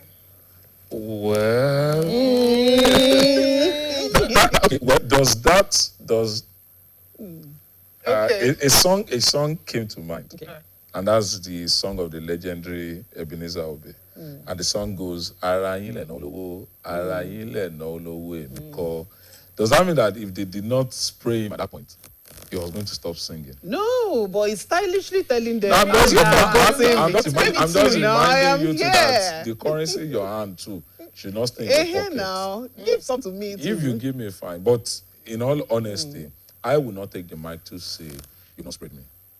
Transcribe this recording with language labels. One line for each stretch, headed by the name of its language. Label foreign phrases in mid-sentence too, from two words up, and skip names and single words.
English: Well, a song came to mind, and that's the song of the legendary Ebenezer Obey, and the song goes,
Yoruba: "Ara yin le na olowo, ara yin le na olowo emi ko."
English: Does that mean that if they did not spray him at that point, he was going to stop singing? No, but he's stylishly telling them. I'm just reminding you yeah. that the currency in your hand too should not stay in your pocket. Now, give some to me too. If you give me a fine, but in all honesty, I will not take the mic to say, you must spread me.